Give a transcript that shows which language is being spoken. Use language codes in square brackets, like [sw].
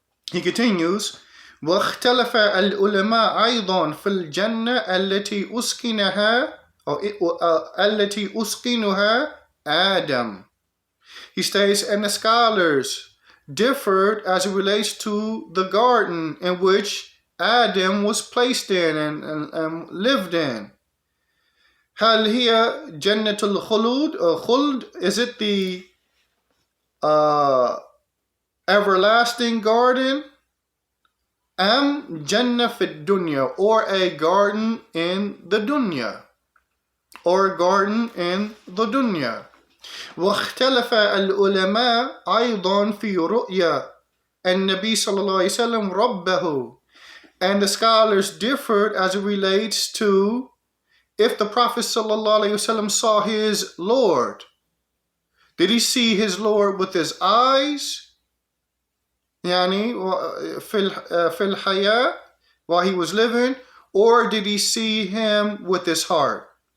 [en] He continues, [ar] وَاخْتَلَفَ الْعُلَمَاءُ أَيْضًا فِي الْجَنَّةِ الَّتِي أُسْكِنَهَا الَّتِي أُسْكِنُهَا آدَمُ. [en] He states, and the scholars differed as it relates to the garden in which Adam was placed in and lived in. [ar] هل هي جنة الخلود [en] or khuld? Is it the everlasting garden? [ar] Am Jannah fi dunya, [en] or a garden in the dunya, or a garden in the dunya. [ar] واختلف العلماء أيضا في رؤيا النبي صلى الله عليه وسلم ربه. [en] And the scholars differed as it relates to if the Prophet sallallahu alaihi wasallam saw his Lord. Did he see his Lord with his eyes? [ar] يعني في الحياة, [en] while he was living, or did he see him with his heart?